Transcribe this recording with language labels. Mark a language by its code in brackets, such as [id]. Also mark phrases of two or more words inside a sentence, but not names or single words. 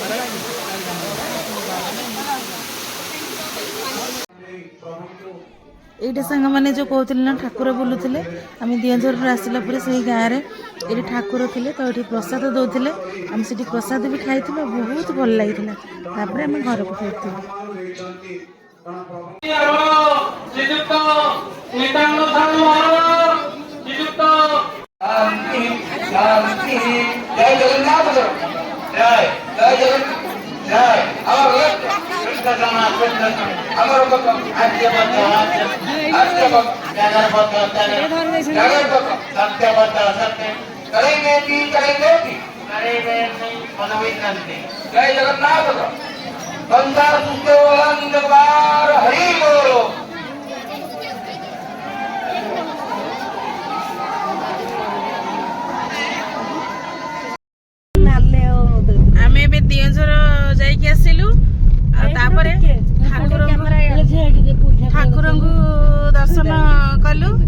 [or] এইটা ସାଙ୍ଗମାନେ ଯେଉଁ କହୁଥିଲେ ନା ଠାକୁର ବୁଲୁଥିଲେ ଆମେ ଦିଅଁଝରରୁ ଆସିଲା ପରେ ସେଇ ଗାଁରେ ଏଠି ଠାକୁର ଥିଲେ ତ ଏଠି ପ୍ରସାଦ ଦେଉଥିଲେ ଆମେ ସେଠି ପ୍ରସାଦ ବି ଖାଇଥିଲୁ ବହୁତ ଭଲ ଲାଗିଥିଲା। ତାପରେ ଆମେ ଘରକୁ ଫେରିଥିଲୁ। [hi] जय जगन्नाथ जय जय जगन्नाथ जय करेंगे कि जय जगन्नाथ संसार हरि बोलो। [or] ଆମେ ଏବେ ଦିଅଁଝର ଯାଇକି ଆସିଲୁ ଆଉ ତାପରେ ଠାକୁରଙ୍କୁ ଦର୍ଶନ କଲୁ।